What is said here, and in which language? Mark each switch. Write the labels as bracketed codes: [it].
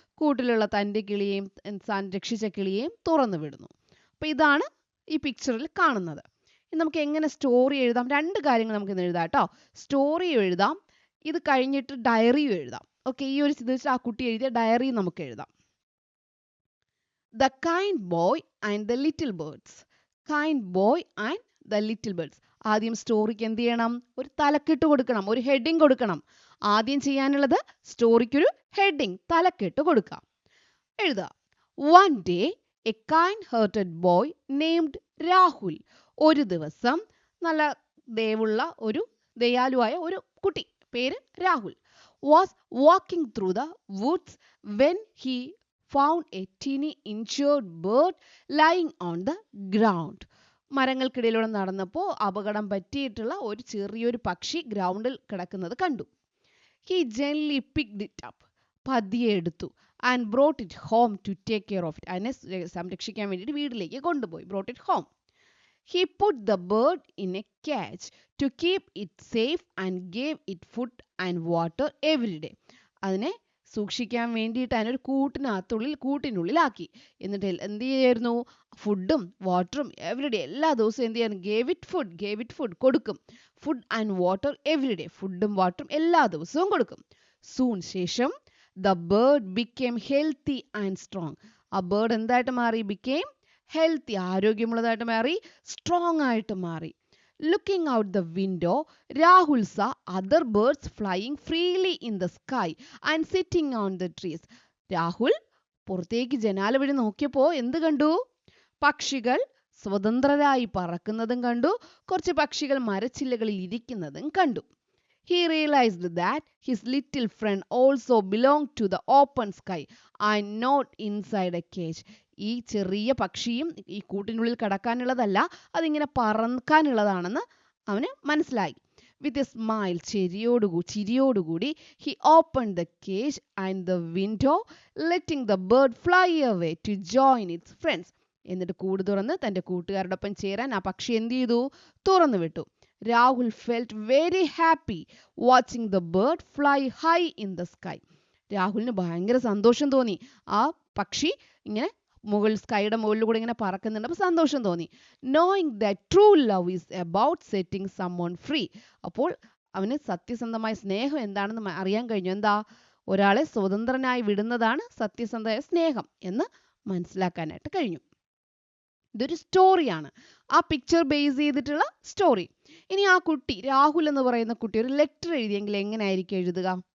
[ml] കൂട്ടിലുള്ള തൻ്റെ കിളിയെയും താൻ രക്ഷിച്ച കിളിയെയും തുറന്നു വിടുന്നു. അപ്പോൾ ഇതാണ് ഈ പിക്ചറിൽ കാണുന്നത്. ഇനി നമുക്ക് എങ്ങനെ സ്റ്റോറി എഴുതാം? രണ്ട് കാര്യങ്ങൾ നമുക്ക് ഇന്ന് എഴുതാം കേട്ടോ. സ്റ്റോറിയും എഴുതാം, ഇത് കഴിഞ്ഞിട്ട് ഡയറിയും എഴുതാം. ഓക്കെ, ഈ ഒരു ഇത് വെച്ച് ആ കുട്ടി എഴുതിയ ഡയറി നമുക്ക് എഴുതാം. [en] The kind boy and the little birds. Kind boy and the little birds. [ml] ആദ്യം സ്റ്റോറിക്ക് എന്ത് ചെയ്യണം? ഒരു തലക്കെട്ട് കൊടുക്കണം, ഒരു ഹെഡിങ് കൊടുക്കണം. ആദ്യം ചെയ്യാനുള്ളത് സ്റ്റോറിക്കൊരു ഹെഡിങ്, തലക്കെട്ട് കൊടുക്കാം. എഴുതുക. [en] One day a kind-hearted boy named Rahul. [ml] ഒരു ദിവസം നല്ല ദയാലുവായ ഒരു കുട്ടി, പേര് Rahul, [en] was walking through the woods when he found a teeny injured bird lying on the ground. [ml] മരങ്ങൾക്കിടയിലൂടെ നടന്നപ്പോൾ അപകടം പറ്റിയിട്ടുള്ള ഒരു ചെറിയൊരു പക്ഷി ഗ്രൗണ്ടിൽ കിടക്കുന്നത് കണ്ടു. [en] He gently picked it up. [ml] പതിയെ എടുത്തു. [en] And brought it home to take care of it. [ml] അതിനെ സംരക്ഷിക്കാൻ വേണ്ടിയിട്ട് വീട്ടിലേക്ക് കൊണ്ടുപോയി. [en] Brought it home. He put the bird in a cage to keep it safe and gave it food and water every day. [ml] അതിനെ സൂക്ഷിക്കാൻ വേണ്ടിയിട്ട് അതിനൊരു കൂട്ടിനുള്ളിലാക്കി. എന്നിട്ട് എന്ത് ചെയ്യായിരുന്നു? ഫുഡും വാട്ടറും എവറിഡേ, എല്ലാ ദിവസവും എന്ത് ചെയ്യാൻ? [en] gave it food [ml] കൊടുക്കും. [en] food and water everyday, [ml] ഫുഡും വാട്ടറും എല്ലാ ദിവസവും കൊടുക്കും. [en] Soon, ശേഷം the bird became healthy and strong. [ml] ആ ബേർഡ് എന്തായിട്ട് മാറി? [en] became healthy, [ml] ആരോഗ്യമുള്ളതായിട്ട് മാറി, സ്ട്രോങ് ആയിട്ട് മാറി. [en] Looking out the window, Rahul saw other birds flying freely in the sky and sitting on the trees. [ml] Rahul പുറത്തേക്ക് ജനാല വഴി നോക്കിയപ്പോൾ എന്ത് കണ്ടു? പക്ഷികൾ സ്വതന്ത്രരായി പറക്കുന്നതും കണ്ടു, കുറച്ച് പക്ഷികൾ മരച്ചില്ലകളിൽ ഇരിക്കുന്നതും കണ്ടു. [en] He realized that his little friend also belonged to the open sky and not inside a cage. [ml] ഈ ചെറിയ പക്ഷിയും ഈ കൂട്ടിനുള്ളിൽ കിടക്കാനുള്ളതല്ല, അതിങ്ങനെ പറക്കാനുള്ളതാണെന്ന് അവന് മനസ്സിലായി. [en] With a smile, [ml] ചിരിയോടുകൂടി [en] he opened the cage and the window, letting the bird fly away to join its friends. [ml] എന്നിട്ട് കൂട് തുറന്ന് തൻ്റെ കൂട്ടുകാരോടൊപ്പം ചേരാൻ ആ പക്ഷി എന്ത് ചെയ്തു? തുറന്നു വിട്ടു. [en] Rahul felt very happy watching the bird fly high in the sky. [ml] രാഹുലിന് ഭയങ്കര സന്തോഷം തോന്നി. ആ പക്ഷി ഇങ്ങനെ സ്കൈയുടെ മുകളിലൂടെ ഇങ്ങനെ പറക്കുന്നുണ്ട്. അപ്പോൾ സന്തോഷം തോന്നി. [en] Knowing that true love is about setting someone free. [ml] അപ്പോൾ അവന് സത്യസന്ധമായ സ്നേഹം എന്താണെന്ന് അറിയാൻ കഴിഞ്ഞു. എന്താ? ഒരാളെ സ്വതന്ത്രനായി വിടുന്നതാണ് സത്യസന്ധമായ സ്നേഹം എന്ന് മനസ്സിലാക്കാനായിട്ട് കഴിഞ്ഞു. ഇതൊരു സ്റ്റോറിയാണ്, ആ പിക്ചർ ബേസ് ചെയ്തിട്ടുള്ള സ്റ്റോറി. ഇനി ആ കുട്ടി, രാഹുൽ എന്ന് പറയുന്ന കുട്ടി, ഒരു ലെറ്റർ എഴുതിയെങ്കിൽ എങ്ങനെയായിരിക്കും എഴുതുക?